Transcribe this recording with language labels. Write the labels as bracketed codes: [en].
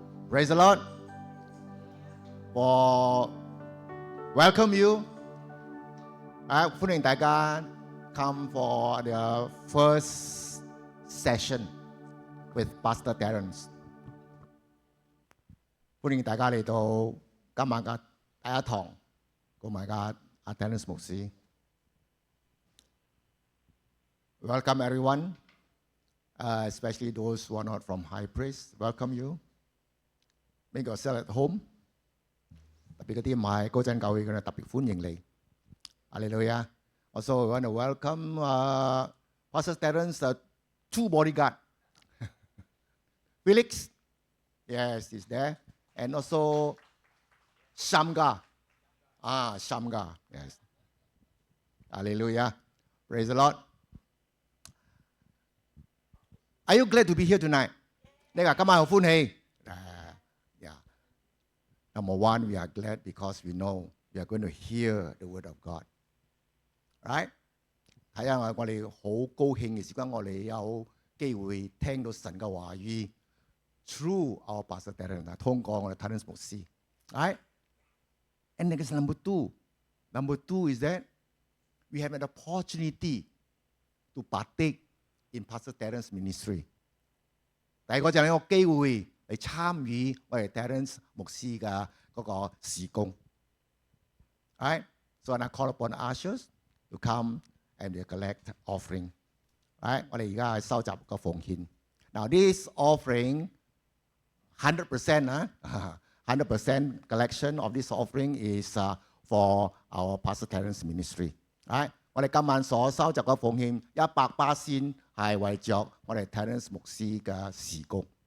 [en] Praise the Lord. For welcome you. [yue] 歡迎大家 [en] come for the first session with Pastor Terence. [yue] 歡迎大家嚟到今晚嘅第一堂，同埋嘅阿 Terence 牧師。 [en] Welcome everyone, especially those who are not from High Praise. Welcome you. Make yourself at home. [yue] 特別嗰啲唔係嗰陣教會嘅，特別歡迎你。 [en] Hallelujah. Also, we want to welcome Pastor Terence, two bodyguard. Felix, yes, he's there. And also Shamga. Shamga, yes. Hallelujah. Praise the Lord. Are you glad to be here tonight? [yue] 你話今晚好歡喜。 [en] Yeah. Number one, we are glad because we know we are going to hear the word of God. Right? [yue] 係啊，我哋好高興嘅時間，我哋有機會聽到神嘅話語 [en] through our Pastor Terence， [yue] 通過我哋 Terence 牧師。 [en] Right? And next number two is that we have an opportunity to partake in Pastor Terence ministry。 [yue] 第二個就係有個機會嚟參與我哋 Terence 牧師嘅嗰個事工。 [en] Right? So I call upon ushers to come and collect offering. Right? [yue] 我哋而家係收集個奉獻。 [en] Now this offering 100%, 100% collection of this offering is for our Pastor Terence ministry. Right? [yue] 我哋今晚所收集嘅奉獻100%係為着我哋 Terence 牧師嘅事工。